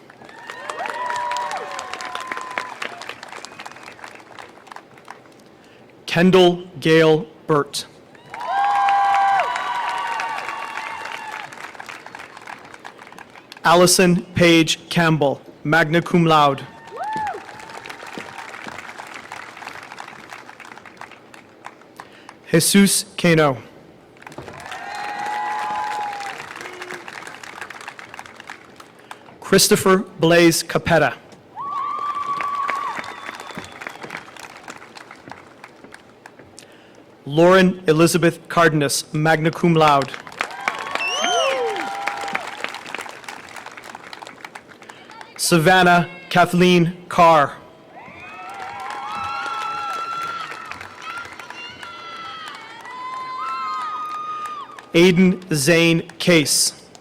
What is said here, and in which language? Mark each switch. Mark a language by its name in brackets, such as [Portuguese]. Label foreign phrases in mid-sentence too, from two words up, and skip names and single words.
[English] Kendall Gale Burt. Allison Paige Campbell, [Latin] magna cum laude. [English] Jesus Cano. Christopher Blaze Capetta. Lauren Elizabeth Cardenas, [Latin] magna cum laude. [English] Savannah Kathleen Carr. Aiden Zane Case.